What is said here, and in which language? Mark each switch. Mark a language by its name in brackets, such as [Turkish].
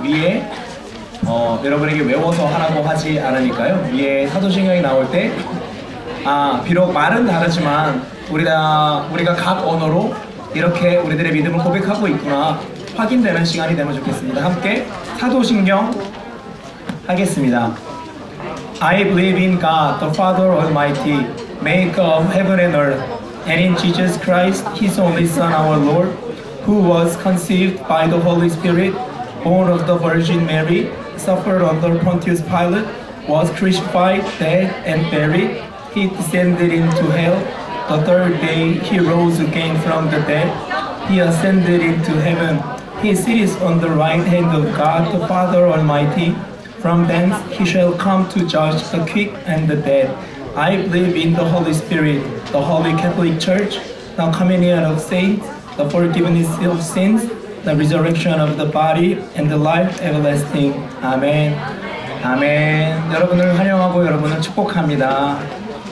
[Korean] 위에 여러분에게 외워서 하라고 하지 않으니까요. 위에 사도신경이 나올 때 비록 말은 다르지만 우리가 각 언어로 이렇게 우리들의 믿음을 고백하고 있구나 확인되는 시간이 되면 좋겠습니다. 함께 사도신경 하겠습니다. [English] I believe in God, the Father Almighty, maker of heaven and earth, and in Jesus Christ, His only Son, our Lord, who was conceived by the Holy Spirit, born of the Virgin Mary, suffered under Pontius Pilate, was crucified, dead, and buried. He descended into hell. The third day he rose again from the dead. He ascended into heaven. He sits on the right hand of God the Father Almighty. From thence he shall come to judge the quick and the dead. I believe in the Holy Spirit, the Holy Catholic Church, the communion of saints, the forgiveness of sins, the resurrection of the body, and the life everlasting. [Korean] 아멘. 아멘. 여러분을 환영하고 여러분을 축복합니다.